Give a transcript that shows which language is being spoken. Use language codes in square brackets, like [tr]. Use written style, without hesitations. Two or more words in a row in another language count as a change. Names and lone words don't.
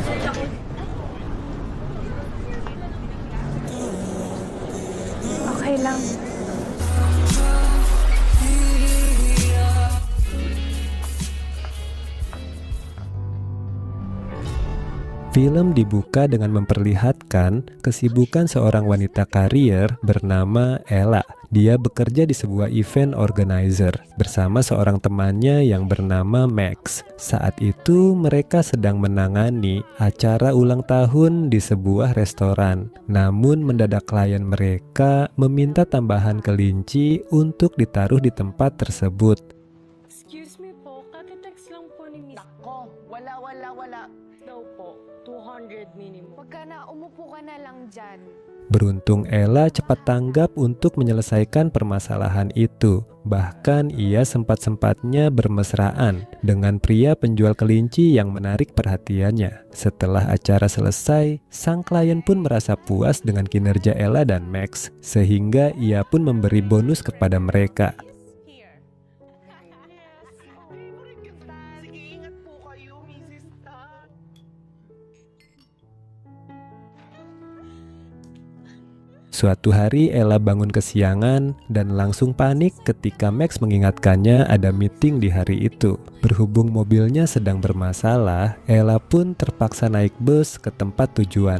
[tl] Okay lang. [id] Film dibuka dengan memperlihatkan kesibukan seorang wanita karier bernama Ella. Dia bekerja di sebuah [en] event organizer [id] bersama seorang temannya yang bernama Max. Saat itu mereka sedang menangani acara ulang tahun di sebuah restoran. Namun mendadak klien mereka meminta tambahan kelinci untuk ditaruh di tempat tersebut. [en] Excuse me [tl] po, kaka-text lang po ni Miss Nako, wala. daw po. 200 minimum. Pagka na umupo ka na lang dyan. [id] Beruntung Ella cepat tanggap untuk menyelesaikan permasalahan itu. Bahkan ia sempat-sempatnya bermesraan dengan pria penjual kelinci yang menarik perhatiannya. Setelah acara selesai, sang klien pun merasa puas dengan kinerja Ella dan Max, sehingga ia pun memberi bonus kepada mereka. [tl] Sige, ingat po kayo, Mrs. Tan. [id] Suatu hari Ella bangun kesiangan dan langsung panik ketika Max mengingatkannya ada meeting di hari itu. Berhubung mobilnya sedang bermasalah, Ella pun terpaksa naik bus ke tempat tujuan.